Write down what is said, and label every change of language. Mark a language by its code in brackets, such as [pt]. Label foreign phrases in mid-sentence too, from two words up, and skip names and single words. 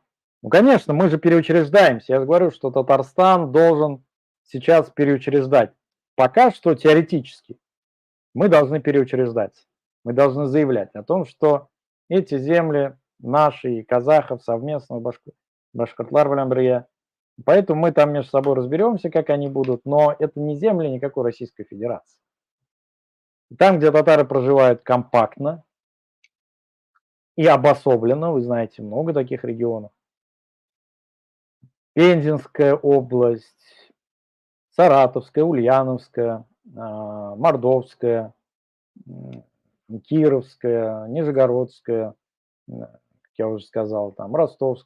[ru] Ну, конечно, мы же переучреждаемся. Я же говорю, что Татарстан должен сейчас переучреждать. Пока что теоретически мы должны переучреждаться. Мы должны заявлять о том, что эти земли наши и казахов совместно, [tt] башкортлар белән бергә. [ru] Поэтому мы там между собой разберемся, как они будут, но это не земли никакой Российской Федерации. Там, где татары проживают компактно и обособленно, вы знаете, много таких регионов. Пензенская область, Саратовская, Ульяновская, Мордовская, Кировская, Нижегородская, как я уже сказал, там Ростовская.